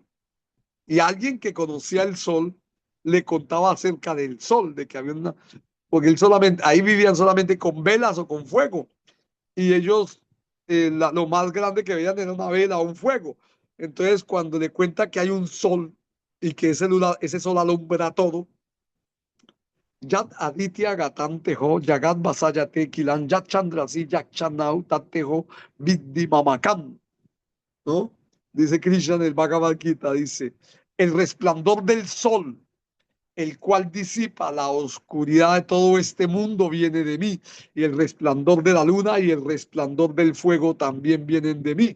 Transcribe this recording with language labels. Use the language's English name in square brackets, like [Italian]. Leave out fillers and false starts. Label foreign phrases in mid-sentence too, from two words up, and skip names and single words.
[Spanish] Y alguien que conocía el sol le contaba acerca del sol, de que había una, porque él solamente, ahí vivían solamente con velas o con fuego. Y ellos, lo más grande que veían era una vela o un fuego. Entonces, cuando le cuenta que hay un sol y que ese sol alumbra todo, [Sanskrit] Yat Aditya Gatantejo, Yagat Vasayate Kilan, Yat Chandrasi, Yak Chanau, Tatejo, Viddi Mamakam, [Spanish] ¿no? Dice Krishna en el Bhagavad Gita, dice, el resplandor del sol, el cual disipa la oscuridad de todo este mundo, viene de mí, y el resplandor de la luna y el resplandor del fuego también vienen de mí.